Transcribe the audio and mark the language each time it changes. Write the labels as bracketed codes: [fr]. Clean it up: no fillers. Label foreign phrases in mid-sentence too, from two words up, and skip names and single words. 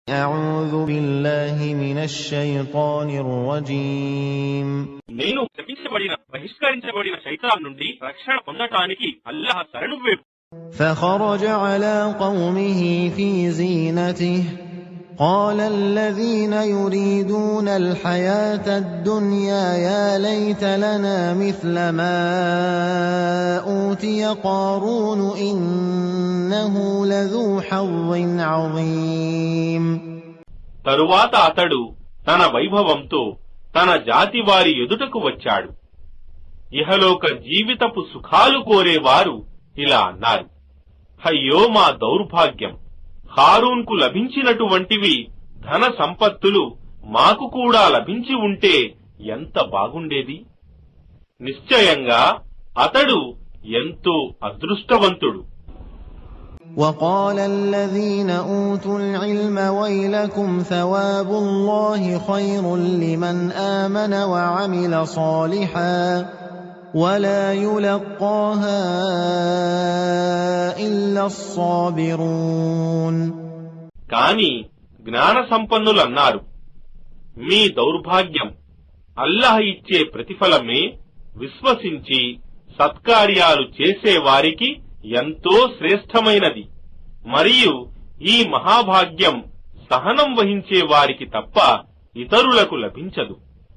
[ar] أعوذ بالله من الشيطان الرجيم [te] నేను శపించబడిన బహిష్కరించబడిన శైతాన్ నుండి రక్షణ పొందటానికి అల్లాహ్ శరణు వేడు. [ar] فخرج على قومه في زينته قال الذين يريدون الحياة الدنيا يا ليت لنا مثل ما أوتي قارون إنه لذو حظ عظيم. [te] తరువాత అతడు తన వైభవంతో తన జాతి వారి ఎదుటకు వచ్చాడు. ఇహలోక జీవితపు సుఖాలు కోరేవారు ఇలా అన్నారు, అయ్యో మా దౌర్భాగ్యం, హారూన్కు లభించినటువంటివి ధన సంపత్తులు మాకు కూడా లభించి ఉంటే ఎంత బాగుండేది. నిశ్చయంగా అతడు ఎంతో అదృష్టవంతుడు. [ar] وقال الذين أوتوا العلم ويلكم ثواب الله خير لمن آمن وعمل صالحا ولا يلقاها إلا الصابرون. [te] కాని జ్ఞాన సంపన్నులన్నారు, మీ దౌర్భాగ్యం, అల్లాహ్ ఇచ్చే ప్రతిఫలమే విశ్వసించి సత్కార్యాలు చేసేవారికి ఎంతో శ్రేష్టమైనది. మరియు ఈ మహాభాగ్యం సహనం వహించే వారికి తప్ప ఇతరులకు లభించదు.